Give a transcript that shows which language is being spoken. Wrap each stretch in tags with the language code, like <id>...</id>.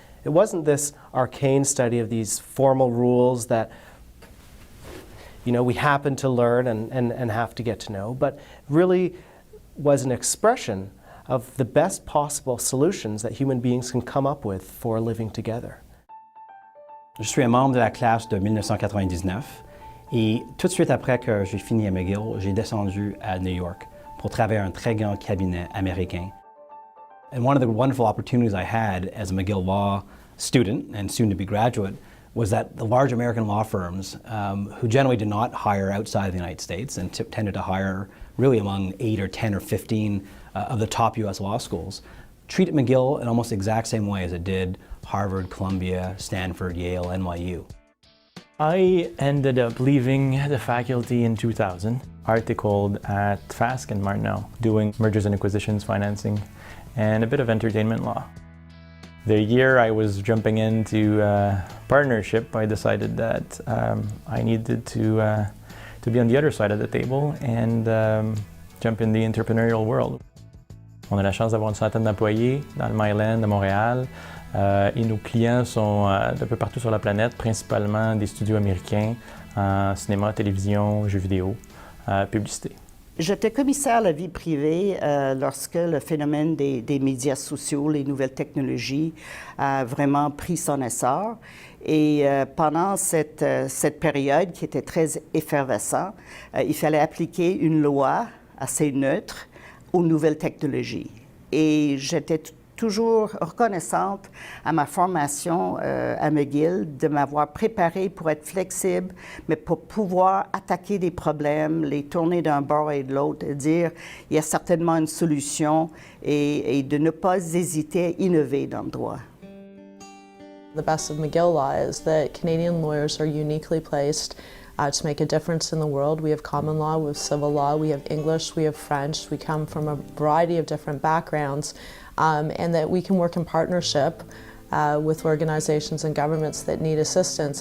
<en>It wasn't this arcane study of these formal rules that we happen to learn and have to get to know, but really was an expression of the best possible solutions that human beings can come up with for living together.</en> <fr>Je suis un membre de la classe de 1999 et tout de suite après que j'ai fini à McGill, j'ai descendu à New York pour travailler à un très grand cabinet américain.</fr> <en>And one of the wonderful opportunities I had as a McGill Law student and soon to be graduate was that the large American law firms, who generally did not hire outside of the United States and tended to hire really among 8 or 10 or 15 of the top US law schools, treated McGill in almost the exact same way as it did Harvard, Columbia, Stanford, Yale, NYU. I ended up leaving the faculty in 2000, articled at Fask and Martineau, doing mergers and acquisitions, financing, and a bit of entertainment law. The year I was jumping into partnership, I decided that I needed to be on the other side of the table and jump in the entrepreneurial world.</en> <fr>On a la chance d'avoir une centaine d'employés dans le Myland de Montréal et nos clients sont d'un peu partout sur la planète, principalement des studios américains en cinéma, télévision, jeux vidéo, publicité. J'étais commissaire à la vie privée lorsque le phénomène des médias sociaux, les nouvelles technologies, a vraiment pris son essor. Et pendant cette période qui était très effervescente, il fallait appliquer une loi assez neutre aux nouvelles technologies. Et j'étais toujours reconnaissante à ma formation à McGill de m'avoir préparée pour être flexible, mais pour pouvoir attaquer des problèmes, les tourner d'un bord et de l'autre, et dire il y a certainement une solution et de ne pas hésiter à innover dans le droit.</fr> <en>The best of McGill law is that Canadian lawyers are uniquely placed to make a difference in the world. We have common law, we have civil law, we have English, we have French. We come from a variety of different backgrounds, and that we can work in partnership with organizations and governments that need assistance.</en>